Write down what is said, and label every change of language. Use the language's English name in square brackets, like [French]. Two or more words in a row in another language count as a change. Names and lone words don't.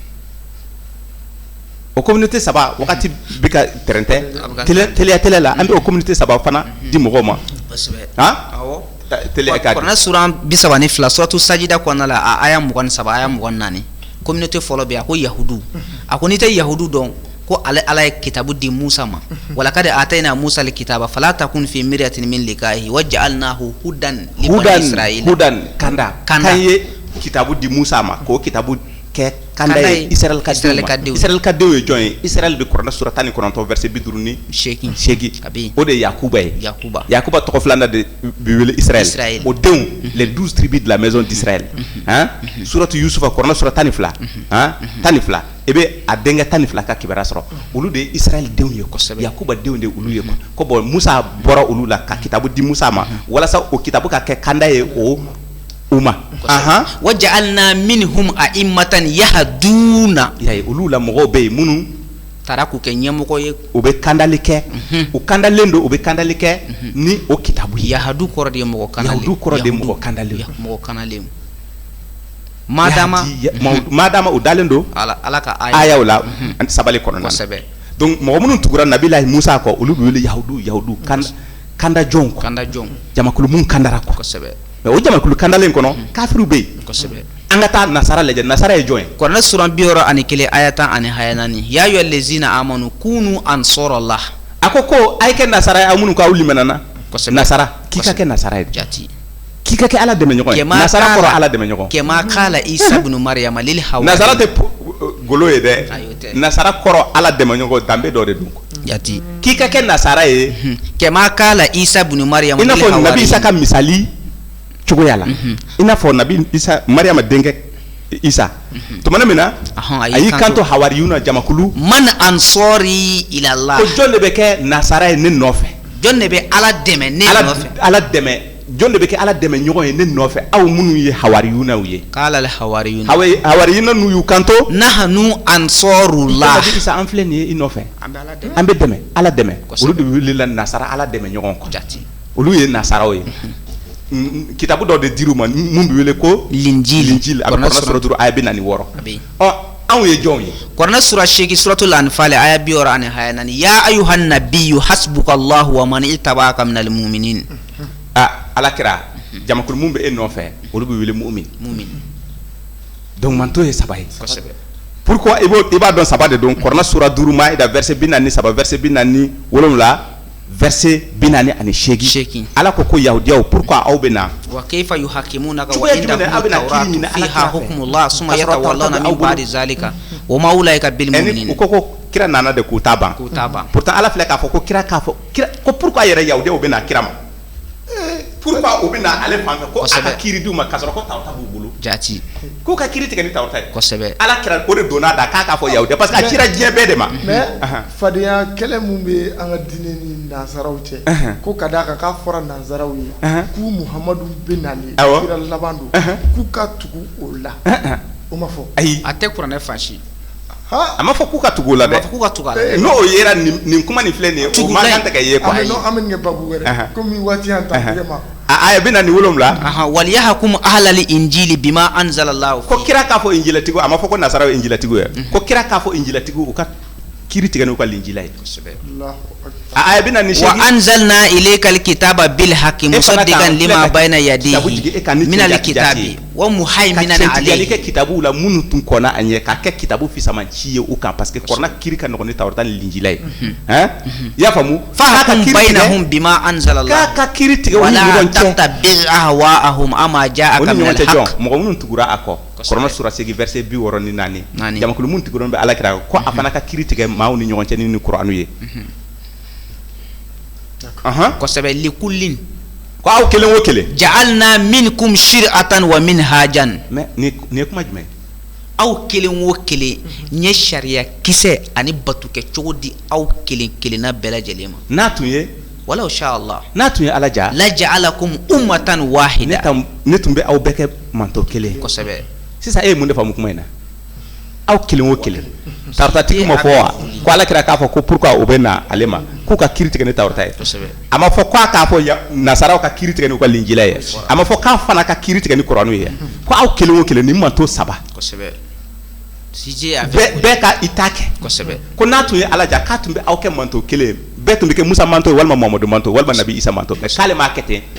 [Bambara] o communauté 3 wagati bɛ ka tɛrɛntɛ télé la an bɛ o communauté 3 fana di mɔgɔw ma kosɛbɛ awɔ télé ka kuranɛ sura 32 suratu sajida kɔnɔna la a aya 23 aya 24 communauté fɔlɔ bɛ a ko yahudu a ko n'i tɛ yahudu dɔn ko ala ye kitabu di Musa ma [Arabic] ولقد آتينا موسى الكتاب فلا تكن في مرية من لقائه وجعلناه هدى لبني إسرائيل [Bambara] hudan kanda kan ye kitabu di Musa ma ko kitabu kɛ kanda ye Israël ka denw ye jɔn ye Israël bɛ kuranɛ sura 19 verset 58 o de ye Yakuba ye Yakuba tɔgɔ filanan de bɛ wele Israël o denw [French] les 12 tribus de la maison d'Israël [Bambara] suratu Yusufa kuranɛ sura 12 12 e bɛ a denkɛ 12 ka kibaruya sɔrɔ olu de ye Israël denw ye kosɛbɛ Yakuba denw de olu ye ko bon Musa bɔra olu la ka kitabu di Musa ma walasa o kitabu ka kɛ kanda ye o uma [Arabic] وجعلنا منهم أئمة يهدون [Bambara] olu la mɔgɔw bɛ yen minnu taara k'u kɛ ɲɛmɔgɔ ye u bɛ kandali kɛ u kandalen don u bɛ kandali kɛ ni o kitabu ye yahadu kɔrɔ de ye mɔgɔ kandalen yahadu kɔrɔ de ye mɔgɔ kandalen mɔgɔ kandalen madama u dalen don ala ka ayaw la sabali kɔnɔna na donc mɔgɔ minnu tugura nabilahi Musa kɔ olu bɛ wele yahudu kanda jɔnw jamakulu mun kandara kɔ kosɛbɛ mais o jamakulu kandalen kɔnɔ kafiru bɛ yen kosɛbɛ an ka taa nasara lajɛ nasara ye jɔn ye kuranɛ sura 61 aya 10 ani aya 4 [Arabic] يا أيها الذين آمنوا كونوا أنصار الله [Bambara] a ko a ye kɛ nasara ye aw minnu k'aw limanana nasara k'i ka kɛ nasara ye jati k'i ka kɛ ala dɛmɛɲɔgɔn ye nasara kɔrɔ ala dɛmɛɲɔgɔn [Arabic] كما قال عيسى ابن مريم للحوا [Bambara] nasara tɛ golo ye dɛ nasara kɔrɔ ala dɛmɛɲɔgɔn danbe dɔ de don jati k'i ka kɛ nasara ye [Arabic] كما قال عيسى ابن مريم للحوا [Bambara] i n'a fɔ nabi Isa ka misali cogoya la i n'a fɔ nabi Isa Mariama denkɛ Isa tumana min na a y'i kanto hawariyuna jamakulu [Arabic] من أنصاري إلى الله [Bambara] ko jɔn de bɛ kɛ nasara ye ne nɔfɛ jɔn de bɛ ala dɛmɛ ne nɔfɛ ala dɛmɛ jɔn de bɛ kɛ ala dɛmɛ ɲɔgɔn ye ne nɔfɛ aw minnu ye hawariyunaw ye [Arabic] قال الحواريون [Bambara] hawariyuna n'u y'u kanto [Arabic] نحن أنصار الله [Bambara] isa an filɛ nin ye i nɔfɛ an bɛ dɛmɛ ala dɛmɛ olu de wulila nasara ala dɛmɛ ɲɔgɔn kɔ olu ye nasaraw ye kitabu dɔ de dir'u ma mun bɛ wele ko linjil a bɛ kɔrɔna sura 5 aya 46 anw ye jɔnw ye kɔrɔna sura 8 suratul anfal aya 60 ani aya 4 [Arabic] يا أيها النبي حسبك الله ومن اتبعك من المؤمنين [Bambara] ala kira jamakulu mun bɛ e nɔfɛ olu bɛ wele mu'min donc manto ye saba ye pourquoi i b'a dɔn saba de don kɔrɔna sura 5 maida verset 43 verset 47 verset 48 ala ko yahudiyaw pourquoi aw bɛna [Arabic] وكيف يحكمونك وعندهم التوراة فيها حكم الله ثم يتولون من بعد ذلك وما أولئك بالمؤمنين [Bambara] ko kira nana de k'u ta ban pourtant ala filɛ k'a fɔ ko kira ko pourquoi yɛrɛ yahudiyaw bɛna kira ma pourquoi o bɛna ale fan fɛ ko a ka kiiri d'u ma k'a sɔrɔ ko tawrata b'u bolo jati k'u ka kiiri tigɛ ni tawrata ye kosɛbɛ ala kira o de donna da k'a fɔ yahudiya [French] parce que [Bambara] a cira diɲɛ bɛɛ de ma mais fadenya kɛlɛ mun bɛ an ka diinɛ ni nansaraw cɛ ko ka d'a kan k'a fɔra nansaraw ye k'u muhamadu bɛ nalen kira laban don k'u ka tugu o la o ma fɔ ayi a tɛ kuranɛ fansi a ma fɔ k'u ka tugu o la dɛ n'o yera nin kuma nin filɛ nin ye o man kan tɛ ka ye quoi an bɛ nin kɛ babu wɛrɛ komi waati y'an ta tɛgɛ ma a bɛ na nin 7 [Arabic] وليحكم أهل الإنجيل بما أنزل الله [Bambara] ko kira k'a fɔ injilatigiw a ma fɔ ko nasara ye injilatigiw ye ko kira k'a fɔ injilatigiw u ka kiiri tigɛ n'u ka linjila ye a bɛ na nin [Arabic] وأنزلنا إليك الكتاب بالحق مصدقا لما بين يديه من الكتاب ومهيمنا عليه [Bambara] ka kitabu la minnu tun kɔnna a ɲɛ k'a kɛ kitabu fisamanci ye u kan [French] parce que [Bambara] kɔrɔna kiiri ka nɔgɔn ni tawrata ni linjila ye i y'a faamu [Arabic] فاحكم بينهم بما أنزل الله [Bambara] ka kiiri tigɛ u ni ɲɔgɔn cɛ [Arabic] ولا تتبع أهواءهم عما جاءك من الحق [Bambara] mɔgɔ minnu tugura a kɔ kɔrɔna sura 8 verset 64 jamakulu minnu tugulen bɛ ala kira ko a fana ka kiiri tigɛ maaw ni ɲɔgɔn cɛ ni kuranu ye kosɛbɛ likullin ko aw kelen o kelen [Arabic] جعلنا منكم شرعة ومنهاجا [Bambara] mais ni kuma jumɛn aw kelen o kelen ɲɛ sariya kisɛ ani batu kɛ cogo di aw kelen kelenna bɛɛ lajɛlen ma n'a tun ye [Arabic] ولا إن شاء الله [Bambara] n'a tun ye ala ja [Arabic] لجعلكم أمة واحدة [Bambara] ne tun bɛ aw bɛɛ kɛ manto kelen kosɛbɛ sisan e ye mun de faamu kuma in na aw kelen o kelen tawratatigi ma fɔ wa ko ala kira k'a fɔ ko pourquoi o bɛ na ale ma k'u ka kiiri tigɛ ni tawrata ye a ma fɔ k'a fɔ nasaraw ka kiiri tigɛ n'u ka linjila ye a ma fɔ k'a fana ka kiiri tigɛ ni kuranu ye ko aw kelen o kelen ni manto saba bɛɛ ka i ta kɛ ko n'a tun ye ala ja k'a tun bɛ aw kɛ manto kelen bɛɛ tun bɛ kɛ musa manto ye walima mamadu manto walima nabi isa manto mais k'ale m'a kɛ ten